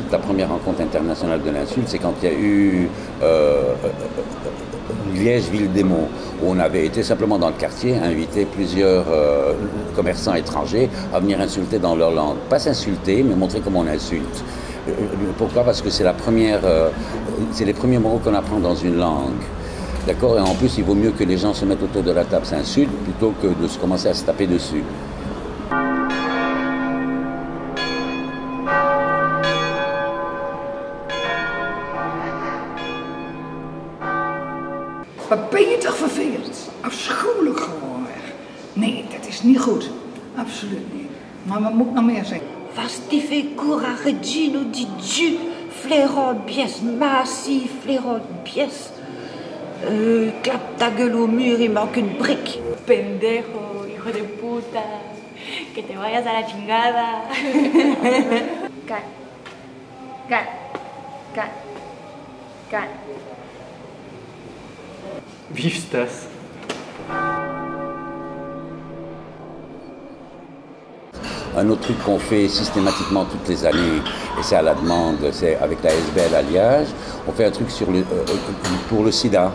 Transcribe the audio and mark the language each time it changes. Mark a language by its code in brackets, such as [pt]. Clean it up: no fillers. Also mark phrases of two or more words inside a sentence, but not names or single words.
[fr] La première rencontre internationale de l'insulte, c'est quand il y a eu Liège-Ville-des-Monts, où on avait été simplement dans le quartier, inviter plusieurs commerçants étrangers à venir insulter dans leur langue. Pas s'insulter, mais montrer comment on insulte. Pourquoi? Parce que c'est les premiers mots qu'on apprend dans une langue. D'accord? Et en plus, il vaut mieux que les gens se mettent autour de la table, s'insultent, plutôt que de se commencer à se taper dessus. [nl] Wat ben je toch vervelend? Afschuwelijk gewoon. Nee, dat is niet goed. Absoluut niet. Maar wat moet nog meer zijn? Vastife cura regino di Dieu, flairant pièce, massif, flairant pièce. [fr] Clap ta gueule au mur, il manque une brique. [es] Pendejo, hijo de puta, que te vayas a la chingada. Cat, cat, cat, cat. [fr] Vive Stas. Un autre truc qu'on fait systématiquement toutes les années, et c'est à la demande, c'est avec la ASBL à Liège, on fait un truc pour le sida.